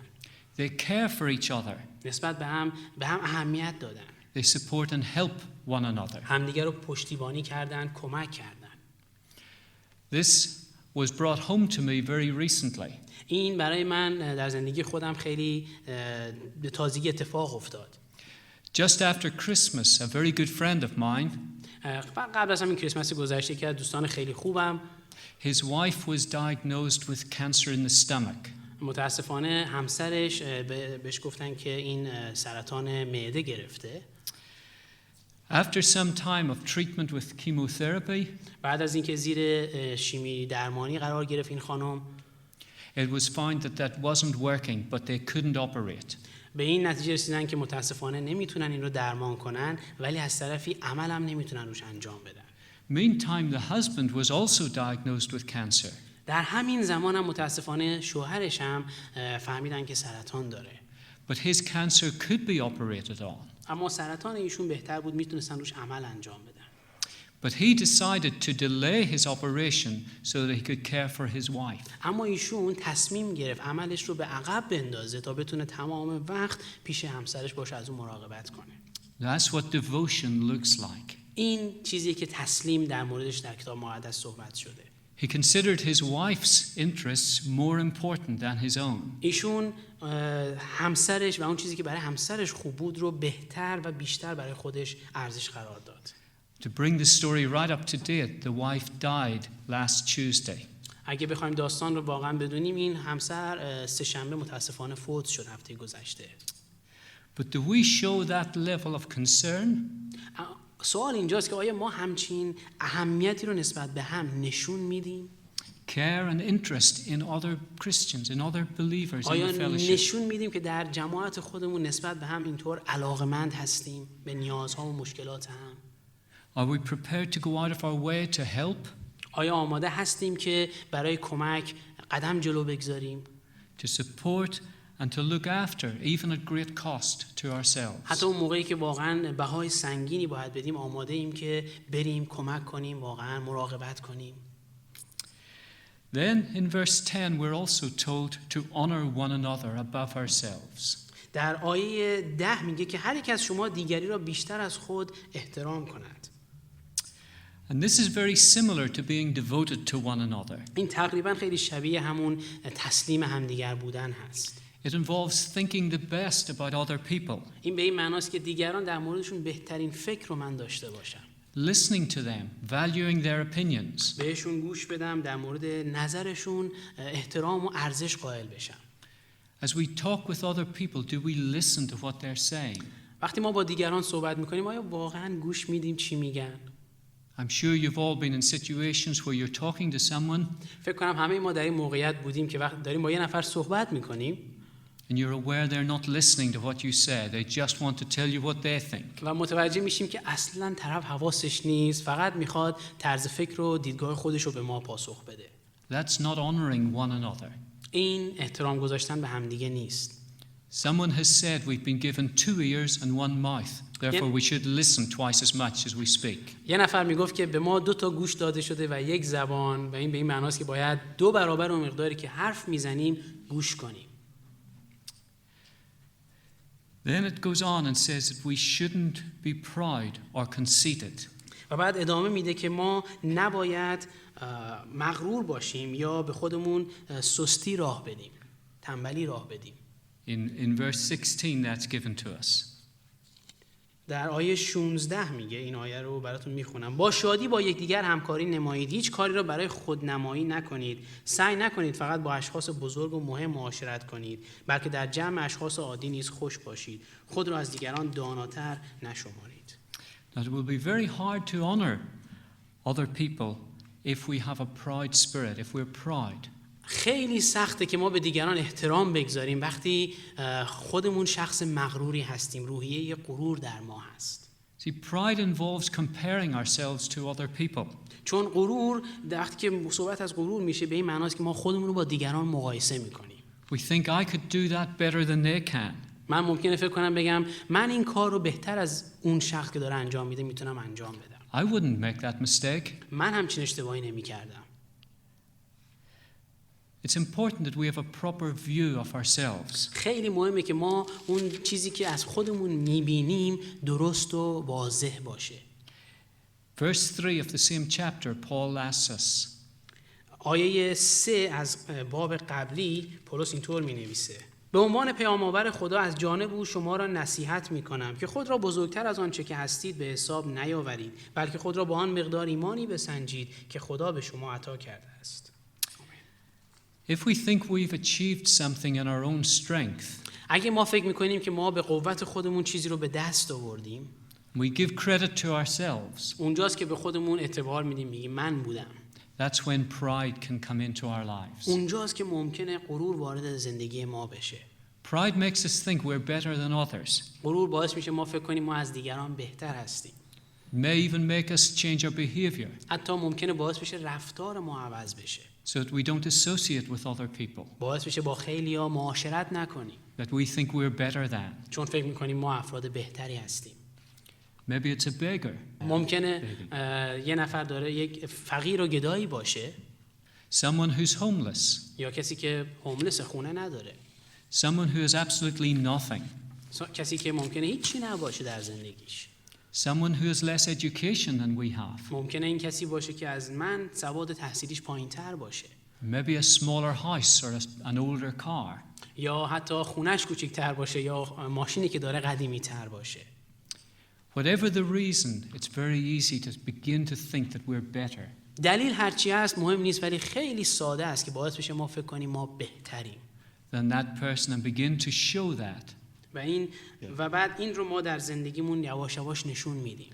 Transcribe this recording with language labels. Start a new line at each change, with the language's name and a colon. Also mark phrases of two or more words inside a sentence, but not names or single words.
English: They care for each other.
Persian: نسبت به هم اهمیت دادن.
English: They support and help one another.
Persian: همدیگر رو پشتیبانی کردن، کمک کردن.
English: This was brought home to me very recently.
Persian: این برای من در زندگی خودم خیلی به تازگی اتفاق افتاد.
English: Just after Christmas, a very good friend of mine,
Persian: قبل از همین کریسمس گذشته که از دوستان خیلی خوبم،
English: his wife was diagnosed with cancer in the stomach.
Persian: متاسفانه همسرش بهش گفتن که این سرطان معده گرفته.
English: After some time of treatment with chemotherapy,
Persian: بعد از اینکه زیر شیمی درمانی قرار گرفت این خانم،
English: it was found that that wasn't working, but they couldn't operate.
Persian: به این نتیجه رسیدن که متاسفانه نمیتونن این رو درمان کنن، ولی از طرفی عمل هم نمیتونن روش انجام بدن.
English: Meantime, the husband was also diagnosed with cancer.
Persian: در همین زمان هم متاسفانه شوهرش هم فهمیدن که سرطان داره.
English: But his cancer could be operated on.
Persian: اما سرطان ایشون بهتر بود، میتونستن روش عمل انجام بدن.
English: But he decided to delay his operation so that he could care for his wife.
Persian: اما ایشون تصمیم گرفت عملش رو به عقب بندازه تا بتونه تمام وقت پیش همسرش باشه، از اون مراقبت کنه.
English: That's what devotion looks like.
Persian: این چیزی که تسلیم در موردش در کتاب مقدس صحبت شده.
English: He considered his wife's interests more important than his own.
Persian: ایشون همسرش و اون چیزی که برای همسرش خوب بود رو بهتر و بیشتر برای خودش ارزش قرار داد.
English: To bring the story right up to date, the wife died last Tuesday.
Persian: اگه بخوایم داستان رو واقعا بدونیم، این همسر سه‌شنبه متاسفانه فوت شد هفته گذشته.
English: But do we show that level of concern?
Persian: سوال اینجاست که آیا ما همچین اهمیتی رو نسبت به هم نشون میدیم؟
English: Care and interest in other Christians, in other believers in
Persian: آیا
English: the fellowship?
Persian: نشون میدیم که در جماعت خودمون نسبت به هم اینطور علاقمند هستیم به نیازها و مشکلات هم؟
English: Are we prepared to go out of our way to help?
Persian: آیا آماده هستیم که برای کمک قدم جلو بگذاریم؟
English: To support and to look after, even at great cost to ourselves.
Persian: حتی اون موقعی که واقعا بهای سنگینی باید بدیم، آماده ایم که بریم کمک کنیم، واقعا مراقبت کنیم.
English: Then in verse 10 we're also told to honor one another above ourselves.
Persian: در آیه 10 میگه که هر یک از شما دیگری را بیشتر از خود احترام کند.
English: And this is very similar to being devoted to one another.
Persian: این تقریبا خیلی شبیه همون تسلیم همدیگر بودن هست.
English: It involves thinking the best about other people,
Persian: این به این معناست که دیگران در موردشون بهترین فکر رو من داشته باشم.
English: listening to them, valuing their opinions.
Persian: بهشون گوش بدم، در مورد نظرشون احترام و ارزش قائل بشم.
English: As we talk with other people, do we listen to what they're saying?
Persian: وقتی ما با دیگران صحبت میکنیم، آیا واقعا گوش میدیم چی میگن؟
English: I'm sure you've all been in situations where you're talking to someone
Persian: فکر کنم همه ما در این موقعیت بودیم که وقت داریم با یه نفر صحبت میکنیم
English: and you're aware they're not listening to what you say. They just want to tell you what they think.
Persian: و متوجه میشیم که اصلا طرف حواسش نیست، فقط میخواد طرز فکر و دیدگاه خودش رو به ما پاسخ بده.
English: That's not honoring one another.
Persian: این احترام گذاشتن به همدیگه نیست.
English: Someone has said we've been given 2 ears and 1 mouth. Therefore we should listen twice as much as we speak.
Persian: یه نفر میگفت که به ما 2 گوش داده شده و 1 زبان، و این به این معناست که باید 2 برابر اون مقداری که حرف میزنیم گوش کنیم.
English: Then it goes on and says that we shouldn't be proud or conceited.
Persian: و بعد ادامه میده که ما نباید مغرور باشیم یا به خودمون سستی راه بدیم، تنبلی راه بدیم.
English: In verse 16 that's given to us.
Persian: در آیه 16 میگه، این آیه رو براتون میخونم: با شادی با یکدیگر همکاری نمایید، هیچ کاری را برای خودنمایی نکنید، سعی نکنید فقط با اشخاص بزرگ و مهم معاشرت کنید، بلکه در جمع اشخاص عادی نیز خوش باشید، خود را از دیگران داناتر نشمارید.
English: Now, it will be very hard to honor other people if we have a pride spirit, if we're proud.
Persian: خیلی سخته که ما به دیگران احترام بگذاریم وقتی خودمون شخص مغروری هستیم، روحیه غرور در ما هست.
English: See, pride involves comparing ourselves to other people.
Persian: چون غرور، وقتی که صحبت از غرور میشه، به این معناست که ما خودمون رو با دیگران مقایسه میکنیم.
English: We think I could do that better than they can.
Persian: من ممکنه فکر کنم بگم من این کار رو بهتر از اون شخص که داره انجام میده میتونم انجام بدم.
English: I wouldn't make that mistake.
Persian: من همچین اشتباهی نمیکردم.
English: It's important that we have a proper view of ourselves.
Persian: خیلی مهمه که ما اون چیزی که از خودمون میبینیم درست و واضح باشه.
English: Verse 3 of the same chapter, Paul asks us,
Persian: آیه 3 از باب قبلی پولس اینطور مینویسه: به عنوان پیام‌آور خدا از جانب او شما را نصیحت میکنم که خود را بزرگتر از آنچه که هستید به حساب نیاورید، بلکه خود را با آن مقدار ایمانی بسنجید که خدا به شما عطا کرده است.
English: if we think we've achieved something in our own strength,
Persian: اگه ما فکر میکنیم که ما به قوت خودمون چیزی رو به دست آوردیم،
English: we give credit to ourselves,
Persian: اونجاست که به خودمون اعتبار میدیم، میگیم من بودم.
English: that's when pride can come into our lives.
Persian: اونجاست که ممکنه غرور وارد زندگی ما بشه.
English: Pride makes us think we're better than others.
Persian: غرور باعث میشه ما فکر کنیم ما از دیگران بهتر هستیم.
English: May even make us change our behavior
Persian: حتی ممکنه باعث بشه رفتار ما عوض بشه.
English: so that we don't associate with other people,
Persian: باعث بشه با خیلیا معاشرت نکنیم.
English: that we think we're better than.
Persian: چون فکر میکنیم ما افراد بهتری هستیم.
English: Maybe it's a beggar,
Persian: ممکنه یه نفر داره یک فقیر و گدایی باشه،
English: someone who's homeless,
Persian: یا کسی که هوملس، خونه نداره،
English: someone who has absolutely nothing,
Persian: کسی که ممکنه هیچی نباشه در زندگیش.
English: someone who has less education than we have,
Persian: ممکنه این کسی باشه که از من سواد تحصیلیش پایین‌تر باشه،
English: maybe a smaller house or an older car.
Persian: یا حتی خونش کوچکتر باشه، یا ماشینی که داره قدیمی‌تر باشه.
English: Whatever the reason, it's very easy to begin to think that we're better.
Persian: دلیل هرچی هست مهم نیست، ولی خیلی ساده است که باعث بشه ما فکر کنیم ما بهتریم
English: than that person and begin to show that
Persian: و بعد این رو ما در زندگیمون یواش یواش نشون میدیم.